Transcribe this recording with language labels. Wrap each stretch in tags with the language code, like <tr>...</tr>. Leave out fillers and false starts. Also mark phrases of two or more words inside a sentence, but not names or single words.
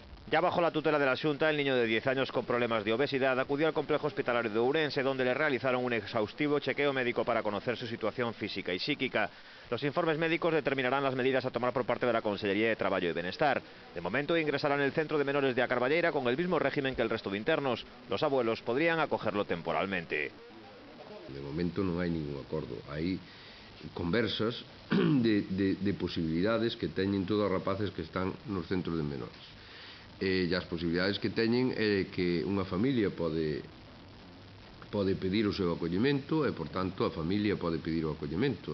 <es>Ya bajo la tutela de la Xunta, el niño de 10 años con problemas de obesidad acudió al complejo hospitalario de Ourense, donde le realizaron un exhaustivo chequeo médico para conocer su situación física y psíquica. Los informes médicos determinarán las medidas a tomar por parte de la Consellería de Traballo y Benestar. De momento ingresarán en el centro de menores de A Carballeira con el mismo régimen que el resto de internos. Los abuelos podrían acogerlo temporalmente.</es> <gl>De momento non hai ningún acordo. Hai conversas de posibilidades que teñen todos os rapaces que están nos centros de menores. E as posibilidades que teñen é que unha familia pode pedir o seu acollemento e, por tanto, a familia pode pedir o acollemento.</gl>